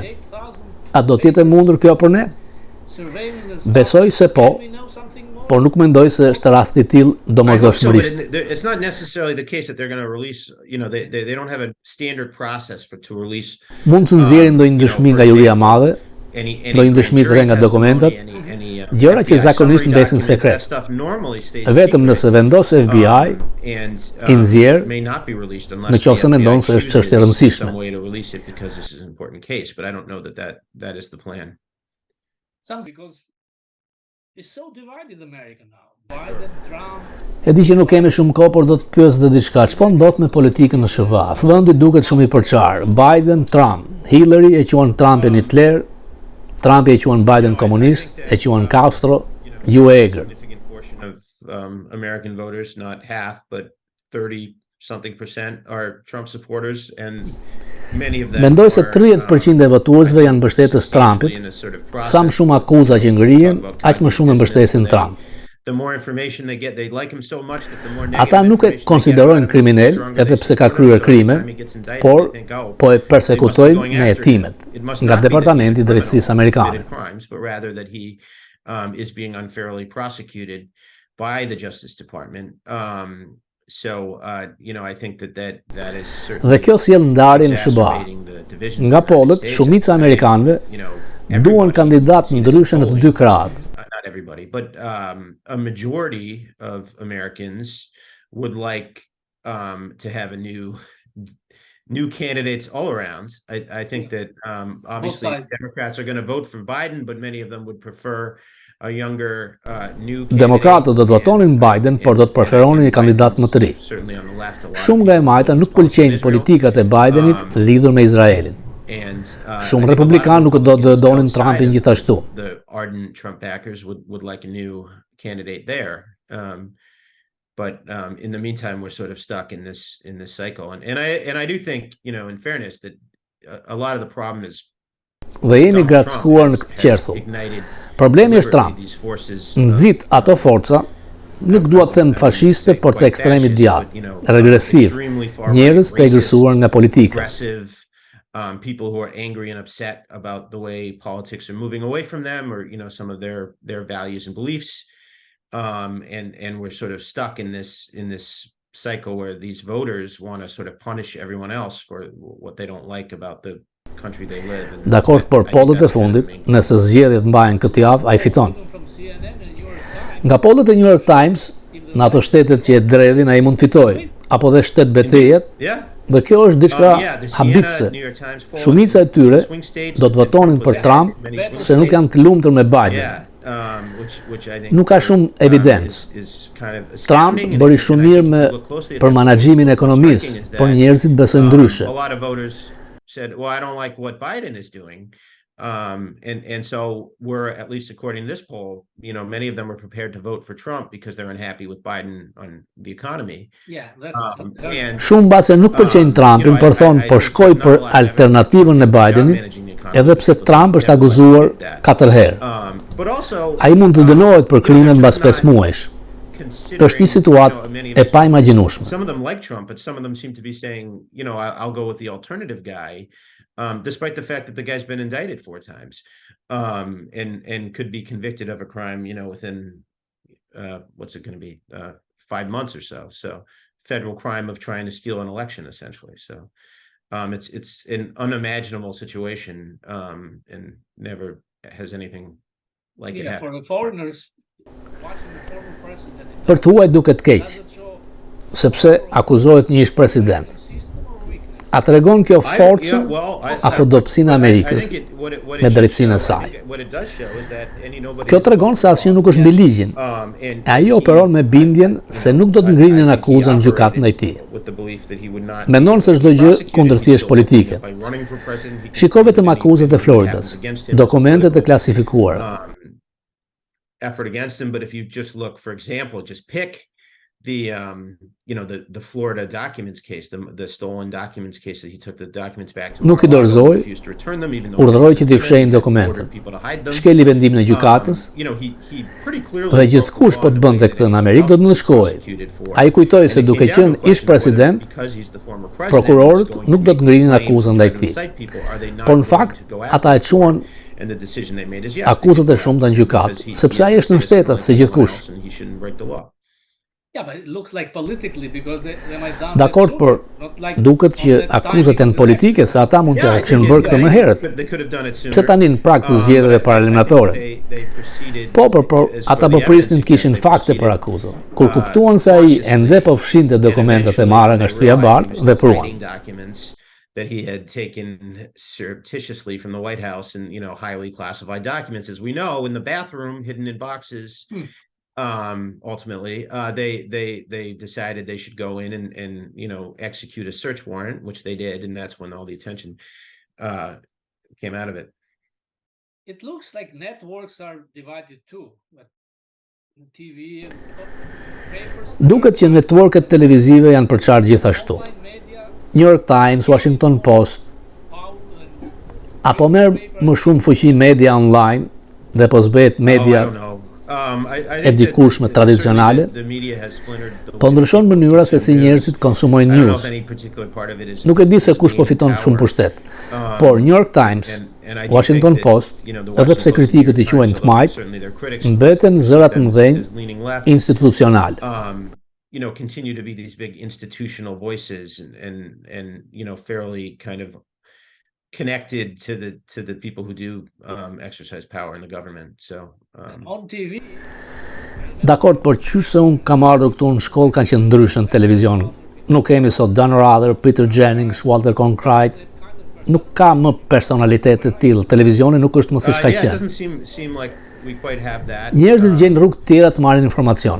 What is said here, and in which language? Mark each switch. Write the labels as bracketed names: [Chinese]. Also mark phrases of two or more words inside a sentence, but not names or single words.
[Albanian] A do të jetë e mundur kjo për ne? Besoj se po, por nuk mendoj se është rasti i tillë domosdoshmërisht. [English] It's not necessarily the case that they're going to release, they don't have a standard process to release. [Albanian] Mund të nxjerrin ndonjë dëshmi nga juria e madhe, ndonjë dëshmi të re nga dokumentat, gjëra që zakonisht mbesin sekret. Vetëm nëse vendos FBI, i nxjerr, në qoftë se mendon se është çështje e rëndësishme. E di që nuk kemi shumë kohë, por do të pyes dhe diçka. Ç'po ndodh me politikën në SBA? Vendi duket shumë i përçar. Biden, Trump, Hillary e quan Trumpin Hitler, Trump e quan Biden komunist, e quan Castro, ju e egër. [English] American voters, not half, but 30-something% are Trump supporters, and many of them. [Albanian] Mendoj se 30% e votuesve janë mbështetës Trumpit. Sa më shumë akuza që ngrihen, aq më shumë e mbështesin Trump. [English] the more information they get, they like him so much that the more [Albanian] Ata [English] negative [Albanian] nuk e [English] information they get [Albanian] konsiderojnë [English] about him, [Albanian] kriminal [English] the stronger [Albanian] edhe [English] they [Albanian] pse ka [English] support him. [Albanian] kryer [English] So [Albanian] krime, [English] every time he gets indicted, por they think, oh, [Albanian] po e [English] they must be [Albanian] persekujtojnë [English] going [Albanian] me [English] after him. [Albanian] hetimet [English] It must [Albanian] nga [English] not be that he's a [Albanian] Departamenti i [English] criminal [Albanian] Drejtësisë [English] who [Albanian] Amerikane. [English] committed crimes, but rather that he is being unfairly prosecuted by the Justice Department. I think that is certainly [Albanian] Dhe kjo sjell ndarje në SBA. [English] exacerbating the division [Albanian] Nga [English] in the United [Albanian] pollet, [English] States. [Albanian] shumica e amerikanëve duan [English] Everybody [Albanian] kandidat [English] sees [Albanian] ndryshe në të dy [English] polling. [Albanian] krahat. [English] Not everybody, but a majority of Americans would like to have a new candidates all around. I think that obviously sides. Democrats are going to vote for Biden, but many of them would prefer a younger new candidate. [Albanian] Demokratët do të votonin Biden, por do të preferonin një kandidat më të ri. [English] Certainly on the left, a lot of [Albanian] Shumë nga e [English] people [Albanian] majta [English] focus [Albanian] nuk pëlqejnë [English] on Israel. [Albanian] politikat e Bidenit lidhur me Izraelin. [English] And [Albanian] Shumë [English] I think a lot of [Albanian] republikanë nuk do [English] Republicans [Albanian] donin [English] outside [Albanian] Trumpin [English] of [Albanian] gjithashtu. [English] The ardent Trump backers would like a new candidate there. But in the meantime, we're sort of stuck in this cycle. And I do think, in fairness, that a lot of the problem is [Albanian] Dhe jemi [English] Donald [Albanian] gratëskuar në [English] Trump [Albanian] këtë [English] has [Albanian] qerthull. [English] ignited [Albanian] Problemi është [English] deliberately [Albanian] Trump. [English] these forces [Albanian] Nxit ato forca, nuk dua të them fashiste, por të ekstremit djathtë, regresiv, njerëz të egërsuar nga politika. [English] aggressive people who are angry and upset about the way politics are moving away from them, or some of their values and beliefs, and we're sort of stuck in this cycle where these voters want to sort of punish everyone else for what they don't like about the country they live in. [Albanian] Dakord, por pollet e fundit, nëse zgjedhjet mbahen këtë javë, ai fiton. [English] From CNN and New York Times. [Albanian] Nga pollet e New York Times, në ato shtetet që e dredhin ai mund fitojë, apo dhe shtet betejet, [English] Yeah. [Albanian] dhe kjo është diçka [English] The habitse. New York Times poll, [Albanian] Shumica e tyre [English] swing states [Albanian] do të votonin për Trump se nuk janë të lumtur me Biden. [English] Yeah, which I think [Albanian] Nuk ka shumë evidencë. [English] is kind of [Albanian] Trump [English] astounding, and [Albanian] bëri [English] I [Albanian] shumë [English] think [Albanian] mirë [English] if [Albanian] me [English] you look closely at [Albanian] për [English] that, [Albanian] menaxhimin e [English] what's [Albanian] ekonomisë, [English] striking is [Albanian] por [English] that, [Albanian] njerëzit besojnë ndryshe. [English] a lot of voters said, well, I don't like what Biden is doing. And so we're, at least according to this poll, many of them were prepared to vote for Trump because they're unhappy with Biden on the economy. Yeah, that's And [Albanian] Shumë mbase nuk pëlqejnë Trumpin, por thonë po shkoj për alternativën e Bidenit, edhe pse Trump është akuzuar 4 herë. [English] But also [Albanian] Ai mund të dënohet për krime mbas 5 muajsh. Është një situatë e paimagjinueshme. [English] Some of them like Trump, but some of them seem to be saying, I'll go with the alternative guy, despite the fact that the guy's been indicted 4 times, and could be convicted of a crime, within what's it going to be, 5 months or so. So, federal crime of trying to steal an election, essentially. So, it's an unimaginable situation, and never has anything like it for happened. the foreigners watching the former president. [Albanian] Për të huaj duket keq, [English] Doesn't show [Albanian] sepse akuzohet një ish president. [English] system or weakness. [Albanian] A tregon kjo forcën apo dobësinë e Amerikës me drejtsinë e saj? Kjo tregon se asnjë nuk është mbi ligjin. E ai operon me bindjen se nuk do të ngrinin akuzën në gjykatë ndaj tij. Mendon se çdo gjë kundër tij është politike. Shiko vetëm akuzat e Floridas, dokumentet e klasifikuara. [English] Effort against him, but if you just look, for example, just pick the Florida documents case, the stolen documents case that he took the documents back to [Albanian] Nuk I dorëzoi, [English] refused to return them, even though [Albanian] urdhëroi që t'i fshehin dokumentet. [English] ordered people to hide them. [Albanian] Shkeli vendimin e gjykatës [English] He pretty clearly [Albanian] dhe gjithkush po të bënte këtë në Amerikë do të ndëshkojë. Ai kujtoi se duke qenë ish president, prokurorët nuk do të ngrinin akuzën ndaj tij. Por në fakt, ata e quan akuzat e shumta në gjykatë, sepse ai është në shtetas si gjithkush. [English] Yeah, but it looks like politically because they might down. [Albanian] Dakord, por duket që akuzat janë politike se ata mund të kishin bërë këtë më herët. Pse tani në prag të zgjedhjeve paralimnatore? Po, ata po prisnin të kishin fakte për akuzën. Kur kuptuan se ai ende po fshinte dokumentat e marra nga shtëpia e Bardh, vepruan. [English] That he had taken surreptitiously from the White House and highly classified documents, as we know, in the bathroom, hidden in boxes. Ultimately, they decided they should go in and execute a search warrant, which they did, and that's when all the attention came out of it. It looks like networks are divided too. But TV and papers. [Albanian] Duket që networket televizive janë përçarë gjithashtu. [English] Online media, New York Times, Washington Post, power and [Albanian] apo merr më shumë fuqi media online dhe po zbehet media e dikushme tradicionale, po ndryshon mënyra se si njerëzit konsumojnë news. Nuk e di se kush po fiton shumë pushtet, por New York Times, Washington Post, edhe pse kritikët i quajnë të majt, mbeten zëra të mëdhenj institucionale. [English] Continue to be these big institutional voices and fairly kind of connected to the people who do exercise power in the government. So on TV. [Albanian] Dakord, por qysh se unë kam ardhur këtu në shkollë kanë qenë ndryshë në televizion. Nuk kemi sot Dan Rather, Peter Jennings, Walter Cronkite. Nuk ka më personalitet të tillë. Televizioni nuk është më siç ka qenë. Njerëzit gjejnë rrugë të tjera të marrin informacion.